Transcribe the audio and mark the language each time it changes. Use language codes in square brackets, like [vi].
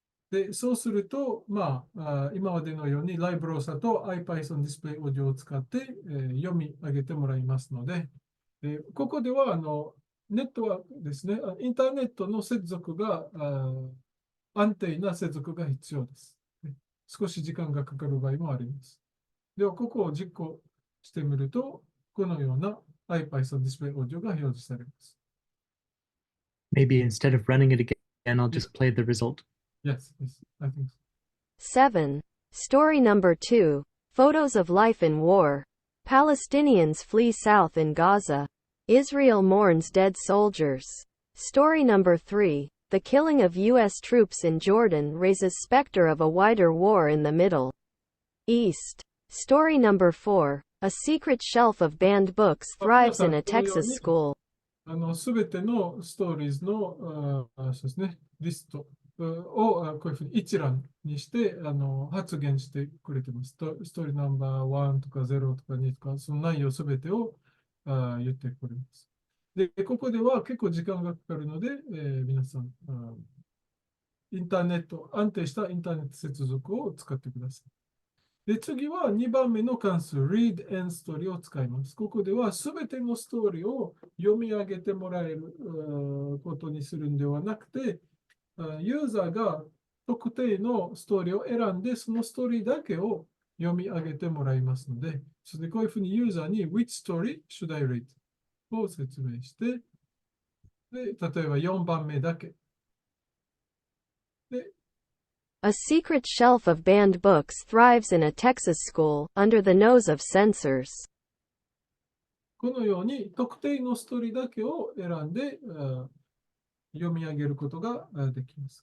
[ja] で、そうすると、今までのようにライブローサと IPython ディスプレイオーディオを使って、読み上げてもらいますので、ここではネットワークですね、インターネットの接続が安定な接続が必要です。少し時間がかかる場合もあります。では、ここを実行してみると、このような IPython ディスプレイオーディオが表示されます。 [en] Maybe instead of running it again, I'll Yeah. just play the result. Yes, I think so. 7. Story number 2. Photos of life in war. Palestinians flee south in Gaza. Israel mourns dead soldiers. Story number 3. The killing of U.S. troops in Jordan raises specter of a wider war in the Middle East. Story number 4. A secret shelf of banned books thrives in a Texas school. [ja] すべてのストーリーズのそうですね、リストをこういうふうに一覧にして発言してくれてます。ストーリーナンバー1とか0とか2とか、その内容すべてを言ってくれます。で、ここでは結構時間がかかるので、皆さんインターネット、安定したインターネット接続を使ってください。で、次は2番目の関数、read and story を使います。ここではすべてのストーリーを読み上げてもらえることにするんではなくて、ユーザーが特定のストーリーを選んで、そのストーリーだけを読み上げてもらいますので、それでこういうふうにユーザーに [en] Which story should I read? [ja] を説明して、で、例えば4番目だけ。で、 [en] A secret shelf of banned books thrives in a Texas school, under the nose of censors. [ja] このように特定のストーリーだけを選んで読み上げることができます。